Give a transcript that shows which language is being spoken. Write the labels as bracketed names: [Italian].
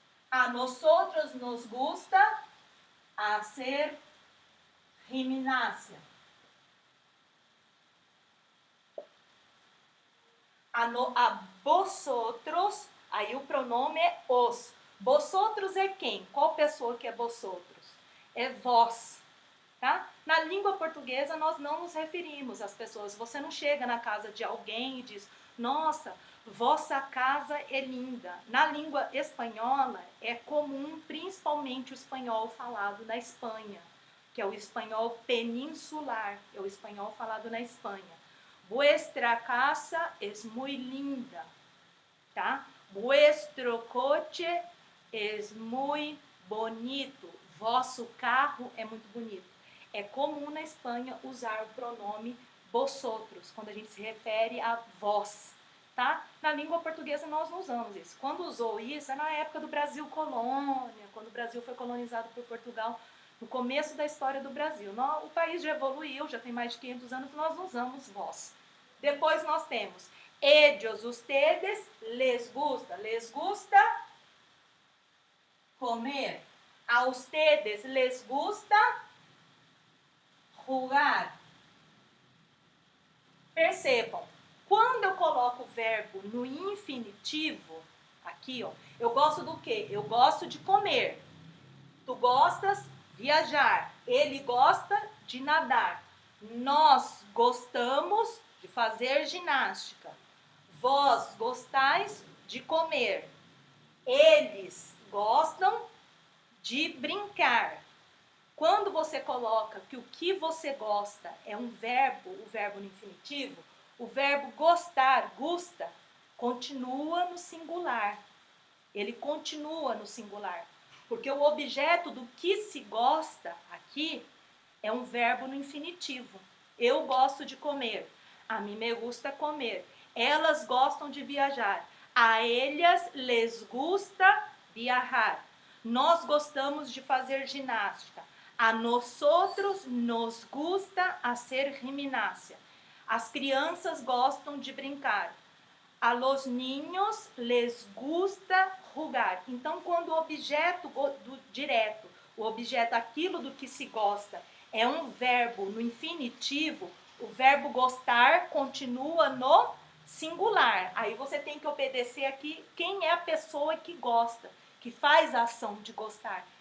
[Spanish] A nosotros nos gusta hacer gimnasia. [Portuguese] A vosotros, aí o pronome é os. Vosotros é quem? Qual pessoa que é vosotros? é vós, tá? Na língua portuguesa nós não nos referimos às pessoas. Você não chega na casa de alguém e diz, nossa, vossa casa é linda. Na língua espanhola é comum, principalmente o espanhol falado na Espanha, que é o espanhol peninsular, é o espanhol falado na Espanha. [Spanish] Vuestra casa es muy linda, tá? Vuestro coche es muy bonito. [Portuguese] Vosso carro é muito bonito. É comum na Espanha usar o pronome vosotros, quando a gente se refere a vós, tá? Na língua portuguesa nós não usamos isso. Quando usou isso, é na época do Brasil colônia, quando o Brasil foi colonizado por Portugal, no começo da história do Brasil. O país já evoluiu, já tem mais de 500 anos, nós não usamos vós. Depois nós temos [Spanish] ellos, ustedes, les gusta comer. A ustedes les gusta jugar. [Portuguese] Percebam, quando eu coloco o verbo no infinitivo, aqui, ó, eu gosto do quê? Eu gosto de comer. Tu gostas? Viajar. Ele gosta de nadar. Nós gostamos de fazer ginástica. Vós gostais de comer. Eles gostam de brincar. Quando você coloca que o que você gosta é um verbo, o verbo no infinitivo, o verbo gostar, gusta, continua no singular. Ele continua no singular. Porque o objeto do que se gosta aqui é um verbo no infinitivo. Eu gosto de comer. [Spanish] A mim me gusta comer. [Portuguese] Elas gostam de viajar. [Spanish] A ellas les gusta viajar. [Portuguese] Nós gostamos de fazer ginástica. [Spanish] A nosotros nos gusta hacer gimnasia. [Portuguese] As crianças gostam de brincar. [Spanish] A los niños les gusta jugar. [Portuguese] Então, quando o objeto direto, o objeto, aquilo do que se gosta, é um verbo no infinitivo, o verbo gostar continua no singular. Aí você tem que obedecer aqui quem é a pessoa que gosta, que faz a ação de gostar.